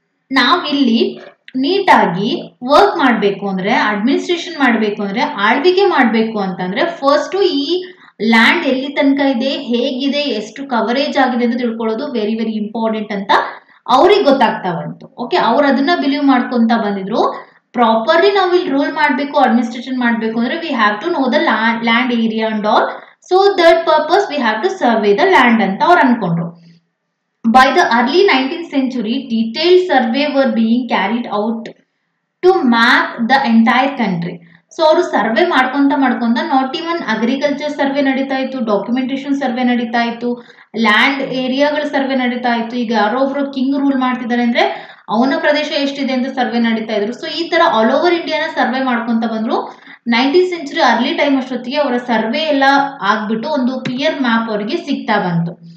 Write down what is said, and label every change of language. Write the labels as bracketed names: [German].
[Kannada] ನಾವಿಲ್ಲಿ ನೀಟಾಗಿ ವರ್ಕ್ ಮಾಡಬೇಕು ಅಂದರೆ, ಅಡ್ಮಿನಿಸ್ಟ್ರೇಷನ್ ಮಾಡಬೇಕು ಅಂದರೆ, ಆಳ್ವಿಕೆ ಮಾಡಬೇಕು ಅಂತಂದರೆ ಫಸ್ಟು ಈ ಲ್ಯಾಂಡ್ ಎಲ್ಲಿ ತನಕ ಇದೆ, ಹೇಗಿದೆ, ಎಷ್ಟು ಕವರೇಜ್ ಆಗಿದೆ ಅಂತ ತಿಳ್ಕೊಳ್ಳೋದು ವೆರಿ ವೆರಿ ಇಂಪಾರ್ಟೆಂಟ್ ಅಂತ ಅವ್ರಿಗೆ ಗೊತ್ತಾಗ್ತಾ ಬಂತು. ಓಕೆ, ಅವ್ರು ಅದನ್ನ ಬಿಲೀವ್ ಮಾಡ್ಕೊಂತ ಬಂದಿದ್ರು. ಪ್ರಾಪರ್ಲಿ ನಾವು ಇಲ್ಲಿ ರೂಲ್ ಮಾಡಬೇಕು, ಅಡ್ಮಿನಿಸ್ಟ್ರೇಷನ್ ಮಾಡಬೇಕು ಅಂದರೆ [English] We have to know the land area and all. So that purpose we have to survey the land [Kannada] ಅಂತ ಅವ್ರು ಅನ್ಕೊಂಡ್ರು. [English] By the early 19th century, detailed survey were being carried out to map the entire country. [Kannada] So ಅವರು survey ಮಾಡ್ಕೊಂತ not even agriculture survey ನಡೀತಾ ಇತ್ತು, documentation survey ನಡೀತಾ ಇತ್ತು, land ಏರಿಯಾಗಳ survey ನಡೀತಾ ಇತ್ತು. ಈಗ ಯಾರೋ ಒಬ್ರು ಕಿಂಗ್ ರೂಲ್ ಮಾಡ್ತಿದ್ದಾರೆ ಅಂದ್ರೆ ಅವನ ಪ್ರದೇಶ ಎಷ್ಟಿದೆ ಅಂತ ಸರ್ವೆ ನಡೀತಾ ಇದ್ರು. ಸೊ ಈ ತರ ಆಲ್ ಓವರ್ ಇಂಡಿಯಾನ ಸರ್ವೆ ಮಾಡ್ಕೊಂತ ಬಂದ್ರು. 19th century ಅರ್ಲಿ ಟೈಮ್ ಅಷ್ಟೊತ್ತಿಗೆ ಅವರ ಸರ್ವೆ ಎಲ್ಲ ಆಗ್ಬಿಟ್ಟು ಒಂದು ಕ್ಲಿಯರ್ ಮ್ಯಾಪ್ ಅವರಿಗೆ ಸಿಗ್ತಾ ಬಂತು.